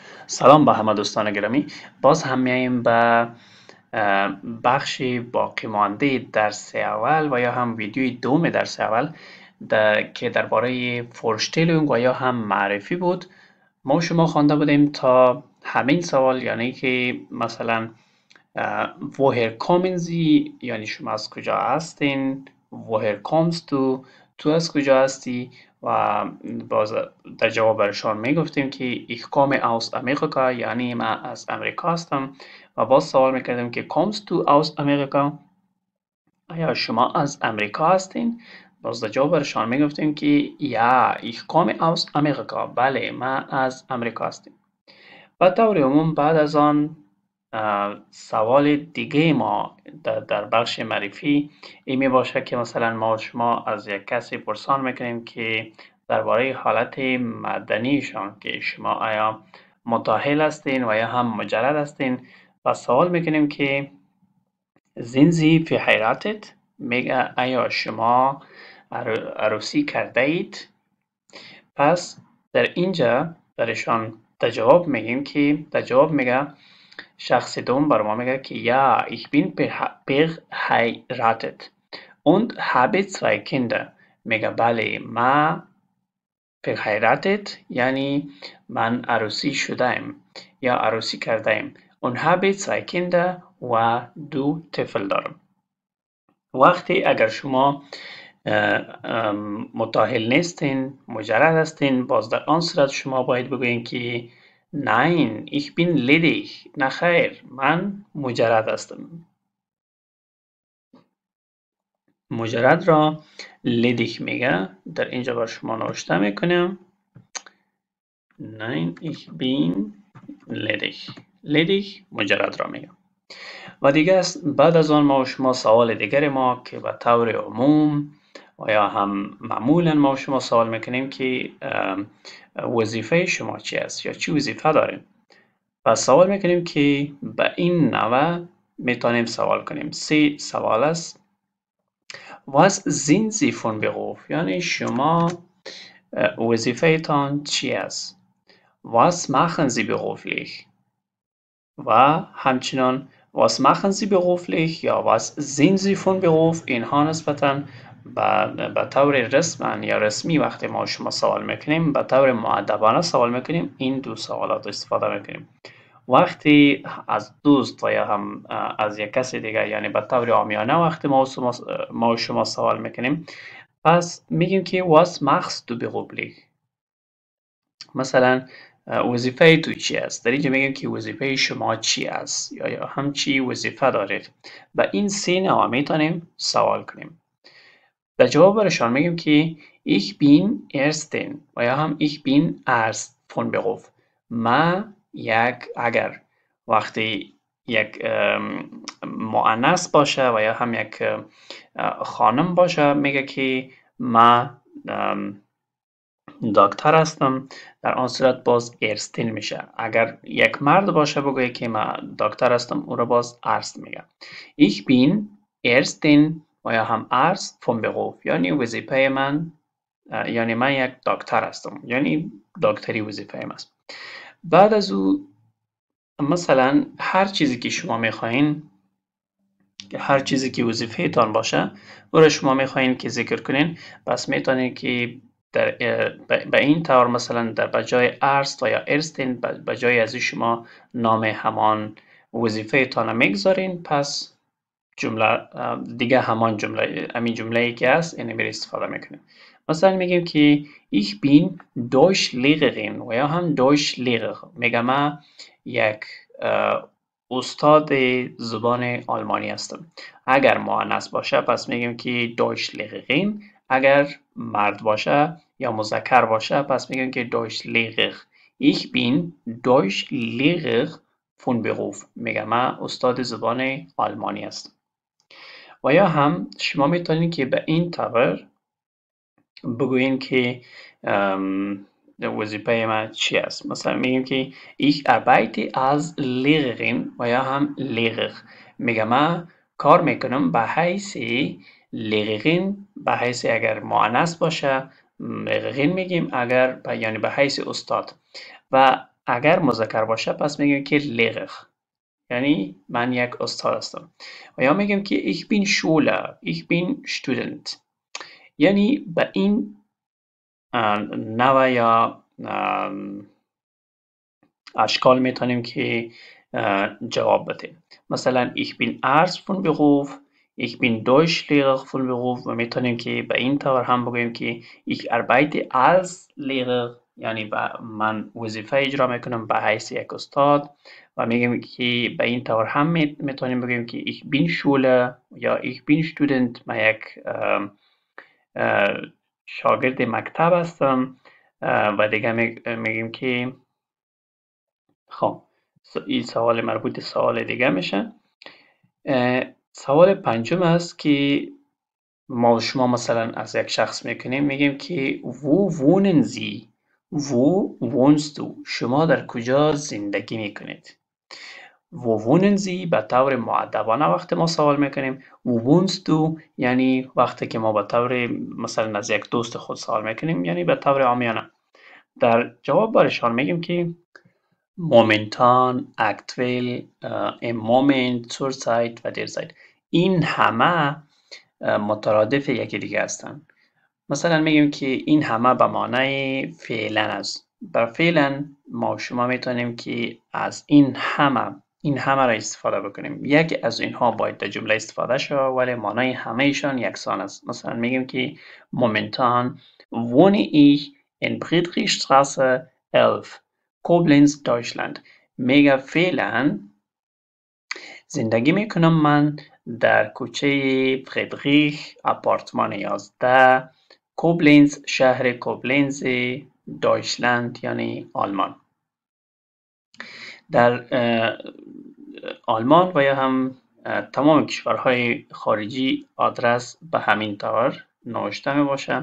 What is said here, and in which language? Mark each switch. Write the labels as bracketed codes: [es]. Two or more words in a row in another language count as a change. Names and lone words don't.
[fa] سلام به همه دوستان گرامی. باز هم میایم به بخش باقی مانده درس اول و یا هم ویدیوی دوم درس اول که درباره فورشتیلونگ و یا هم معرفی بود. ما و شما خوانده بودیم تا همین سوال، یعنی که مثلا [de] woher kommen Sie، [fa] یعنی شما از کجا هستین، [de] woher kommst du، [fa] تو از کجا هستی، و باز در جواب برشان میگفتیم که [de] ich komme aus Amerika، [fa] یعنی من از امریکا هستم، و باز سوال میکردیم که [de] kommst du aus Amerika، [fa] آیا شما از امریکا هستین؟ باز در جواب برشان میگفتیم که [de] ja ich komme aus Amerika، [fa] بله من از امریکا هستیم. و طور عموم بعد از آن سوال دیگه ما در بخش معرفی این می باشه که مثلا ما شما از یک کسی پرسان میکنیم که درباره حالت مدنیشان که شما آیا متأهل هستین و یا هم مجرد هستین، و سوال میکنیم که [de] sind Sie verheiratet، [fa] میگه آیا شما عروسی کرده اید. پس در اینجا برشان در جواب میگیم که در جواب میگه شخص دوم بر ما میگه که [de] ja ich bin verheiratet und habe zwei Kinder، [fa] میگه بله من verheiratet یعنی من عروسی شده‌ام یا عروسی کرده‌ام، [de] und habe zwei Kinder [fa] و دو طفل دارم. وقتی اگر شما متأهل نیستین، مجرد هستین، باز در آن صورت شما باید بگویین که [de] nein ich bin ledig، [fa] نه خیر من مجرد هستم. مجرد را ledig میگه. در اینجا بر شما نوشته میکنم [de] nein ich bin ledig. [fa] ledig مجرد را میگه. و دیگه بعد از آن ما و شما سوال دیگر ما که به طور عموم و یا هم معمولا ما و شما سوال میکنیم که وظیفه شما چی است یا چی وظیفه دارین. و سوال میکنیم که به این نوع میتونیم سوال کنیم. 3 سوال است. [de] Was sind Sie von Beruf، [fa] یعنی شما وظیفه تان چی است. [de] Was machen Sie beruflich، [fa] و همچنان [de] was machen Sie beruflich یا was sind Sie von Beruf. [fa] اینها نسبتاً به طور رسما یا رسمی وقتی ما شما سوال میکنیم به طور مؤدبانه سوال میکنیم، این دو سوالات استفاده میکنیم. وقتی از دوست و یا هم از یک کسی دیگر، یعنی به طور عامیانه وقتی ما شما سوال میکنیم، پس میگیم که [de] was machst du beruflich، [fa] مثلا وظیفه تو چی است. در اینجا میگیم که وظیفه شما چی است یا هم چی وظیفه دارید. و این 3 نوع میتونیم سوال کنیم. در جواب برشان میگیم که [de] ich bin Ärztin [fa] و یا هم [de] ich bin Arzt von Beruf. [fa] من اگر وقتی یک مؤنث باشه و یا هم یک خانم باشه میگه که من دکتر هستم، در آن صورت باز ارستین میشه. اگر یک مرد باشه بگویه که من دکتر هستم، او را باز ارست میگه. [de] ich bin Ärztin [fa] و یا هم [de] Arzt von Beruf، [fa] یعنی وظیفه من، یعنی من یک دکتر هستم، یعنی دکتری وظیفه من است. بعد از او مثلا هر چیزی که شما میخواین، هر چیزی که وظیفه تان باشه او را شما میخواین که ذکر کنین، پس میتونین که به این طور مثلا در بجای ارست و یا ارستین بجای از شما نام همان وظیفه تان میگذارین، پس جمله دیگه همان جمله، همین جمله‌ای که هست اینو می استفاده میکنیم. مثلا میگیم که [de] ich bin Deutschlehrerin [fa] و یا هم Deutschlehrer، میگم من یک استاد زبان آلمانی هستم. اگر مؤنث باشه پس میگیم که Deutschlehrerin، اگر مرد باشه یا مذکر باشه پس میگیم که Deutschlehrer. [de] ich bin Deutschlehrer von Beruf، [fa] میگم من استاد زبان آلمانی هستم. و یا هم شما میتونید که به این طور بگوین که وظیفه من چی است. مثلا میگیم که [de] ich arbeite als Lehrerin [fa] و یا هم Lehrer، میگم من کار میکنم به حیث Lehrerin، به حیث اگر مؤنث باشه Lehrerin میگیم، اگر یعنی به حیث استاد. و اگر مذکر باشه پس میگیم که Lehrer، یعنی من یک استاد هستم. و یا میگیم که [de] ich bin Schüler، ich bin Student، [fa] یعنی به این نوع یا اشکال میتونیم که جواب بدیم. [de] مثلا ich bin Arzt von Beruf، ich bin Deutschlehrer von Beruf، [fa] و میتونیم که به این طور هم بگوییم که [de] ich arbeite als Lehrer، [fa] یعنی من وظیفه اجرا میکنم به حیث یک استاد. و میگیم که به این طور هم میتونیم بگیم که [de] ich bin Schüler [fa] یا [de] ich bin Student، [fa] من یک شاگرد مکتب هستم. و دیگه میگیم که خب این سوال مربوط به سوال دیگه میشه. سوال پنجم است که ما و شما مثلا از یک شخص میکنیم، میگیم که [de] wo wohnen Sie، wo wohnst du، [fa] شما در کجا زندگی میکنید. [de] wo wohnen Sie [fa] به طور مؤدبانه وقتی ما سوال میکنیم، [de] wo wohnst du [fa] یعنی وقتی که ما به طور مثلا از یک دوست خود سوال میکنیم، یعنی به طور عامیانه. در جواب برشان میگیم که [de] momentan، aktuell، im Moment، zurzeit [fa] و derzeit. این همه مترادف یکی دیگه هستن. مثلا میگیم که این همه به معنای فعلا است. بر فعلا ما و شما میتونیم که از این همه را استفاده بکنیم. یکی از اینها باید در جمله استفاده شود ولی معنای همه ایشان یکسان است. مثلا میگیم که [de] momentan wohne ich in Friedrichstraße 11، Koblenz، Deutschland. [fa] میگه فعلا زندگی میکنم من در کوچه فردریش آپارتمان 11، کوبلنز، شهر کوبلنز، دویچلند یعنی آلمان. در آلمان و یا هم تمام کشورهای خارجی آدرس به همین طور نوشته می باشه.